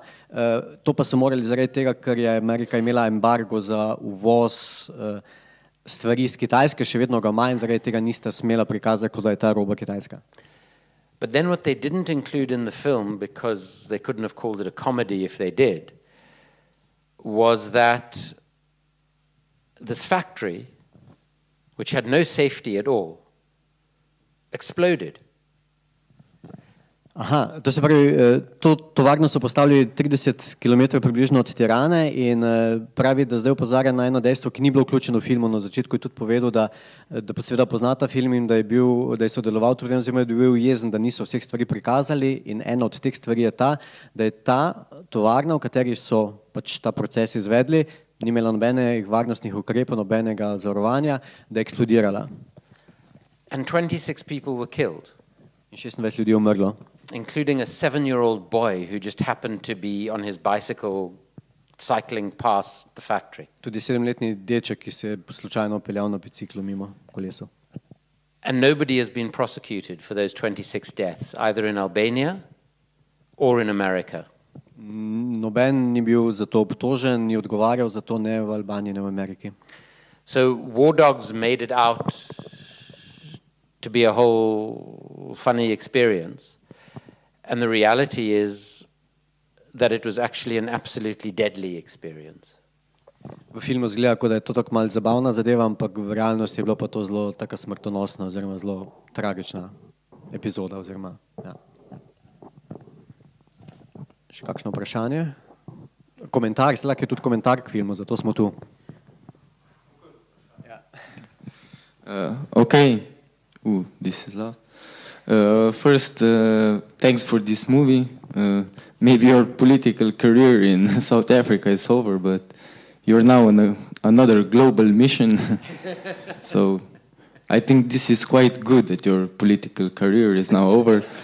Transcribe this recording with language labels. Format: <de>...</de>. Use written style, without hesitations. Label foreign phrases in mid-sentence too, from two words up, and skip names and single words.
<sl>To pa so morali zaradi tega, ker je Amerika imela embargo za uvoz stvari iz Kitajske, še vedno ga ima in zaradi tega nista smela prikazati, kot da je ta roba kitajska.</sl> <en>But then what they didn't include in the film, because they couldn't have called it a comedy if they did, was that this factory, which had no safety at all, exploded.</en> <sl>Aha, to se pravi, to tovarno so postavili 30 km približno od Tirane in pravi, da zdaj opozarja na eno dejstvo, ki ni bilo vključeno v filmu. Na začetku je tudi povedal, da pa seveda pozna ta film in da je sodeloval tudi, oziroma da je bil jezen, da niso vseh stvari prikazali in ena od teh stvari je ta, da je ta tovarna, v kateri so pač ta proces izvedli, ni imela nobenih varnostnih ukrepov, nobenega zavarovanja, da je eksplodirala.</sl> <en>And 26 people were killed.</en> <sl>In 26 ljudi je umrlo.</sl> <en>Including a 7-year-old boy who just happened to be on his bicycle cycling past the factory.</en> <sl>Tudi 7-letni deček, ki se je slučajno peljal na biciklu mimo kolesov.</sl> <en>And nobody has been prosecuted for those 26 deaths, either in Albania or in America.</en> <sl>Noben ni bil za to obtožen, ni odgovarjal za to, ne v Albaniji, ne v Ameriki.</sl> <en>So War Dogs made it out to be a whole funny experience. And the reality is that it was actually an absolutely deadly experience.</en> <sl>V filmu zgleda, kot da je to tako malo zabavna zadeva, ampak v realnosti je bilo pa to zelo taka smrtonosna oziroma zelo tragična epizoda oziroma, ja. Še kakšno vprašanje? Komentar, se lahko je tudi komentar k filmu, zato smo tu.</sl> <en>This is love. First, thanks for this movie. maybe your political career in South Africa is over, but you're now on another global mission. So I think this is quite good that your political career is now over.</en>